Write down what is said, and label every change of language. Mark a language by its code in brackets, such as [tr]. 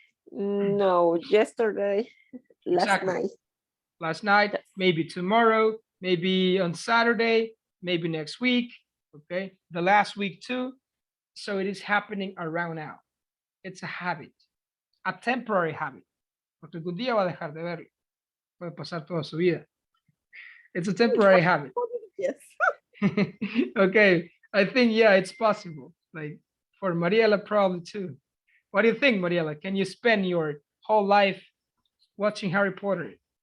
[en] No, yesterday, last Exactly. night. Last night, Yes. maybe tomorrow, maybe on Saturday, maybe next week, okay? The last week too. So it is happening around now. It's a habit, a temporary habit. [es] Porque algún día va a dejar de verlo. Puede pasar toda su vida. [en] It's a temporary habit. Yes. Okay, I think, yeah, it's possible. Like for Mariela, probably too. What do you think, Mariela? Can you spend your whole life watching Harry Potter?